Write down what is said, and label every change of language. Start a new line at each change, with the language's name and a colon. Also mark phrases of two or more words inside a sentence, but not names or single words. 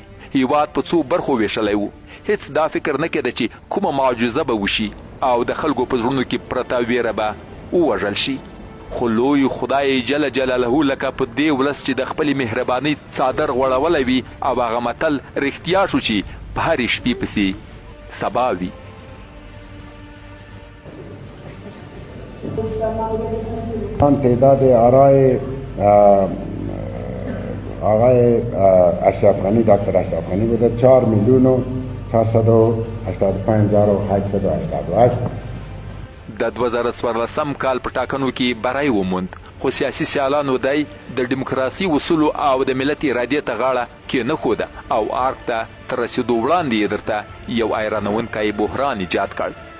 Pashto: هیواد په څو برخو ویشلی وو. هیڅ دا فکر نه کېده چې کومه معجزه به وشي او د خلکو په زړونو کې پرته ویره به ووژل شي. خو لوی خدای جل جلاله لکه په دې ولس چې د خپلې مهربانۍ څادر غوړولی وي او هغه متل رښتیا شو چې په هرې شپې پسې سبا وي.
Persian: تعداد آرای آقای اشرف غنی دکتر اشرف غنی بوده 4,485,888.
Pashto: د 2014 کال په ټاکنو کې بری وموند. خو سیاسي سیالانو دی د ډیموکراسي اصولو او د ملت ارادې ته غاړه کېنښوده او ارګ ته تر رسېدو وړاندې یې درته یو حیرانونکی بحران ایجاد کړ.